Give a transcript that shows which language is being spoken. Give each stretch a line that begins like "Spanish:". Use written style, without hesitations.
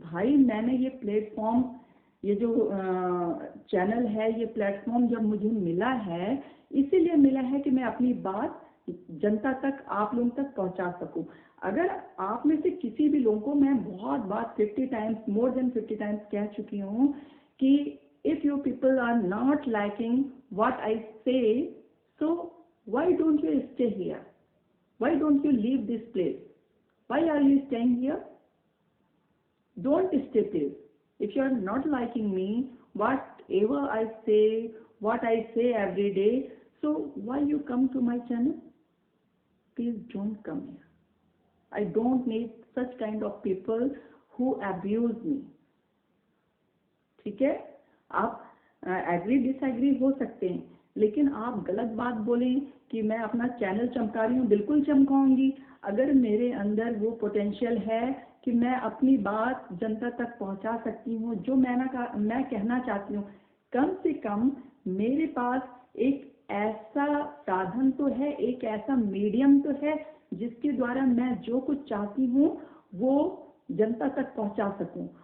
Hindi: भाई मैंने ये प्लेटफॉर्म, ये जो चैनल है, ये प्लेटफॉर्म जब मुझे मिला है इसीलिए मिला है कि मैं अपनी बात जनता तक, आप लोगों तक पहुंचा सकूं। अगर आप में से किसी भी लोगों को, मैं बहुत बार 50 टाइम्स,
English: more than 50 times
Hindi: कह चुकी हूँ कि
English: if you people are not liking what I say, so why don't you stay here? Why don't you leave this place? Why are you staying here? Don't stay, please. If you are not liking me, whatever I say, what I say every day, so why you come to my channel? Please don't come here. I don't need such kind of people who abuse me.
Hindi: ठीक है, आप agree disagree हो सकते हैं, लेकिन आप गलत बात बोलें कि मैं अपना चैनल चमका रही हूँ, बिल्कुल चमकाऊंगी। अगर मेरे अंदर वो पोटेंशियल है कि मैं अपनी बात जनता तक पहुंचा सकती हूँ, जो मैं कहना चाहती हूँ, कम से कम मेरे पास एक ऐसा साधन तो है, एक ऐसा मीडियम तो है जिसके द्वारा मैं जो कुछ चाहती हूँ वो जनता तक पहुंचा सकूं।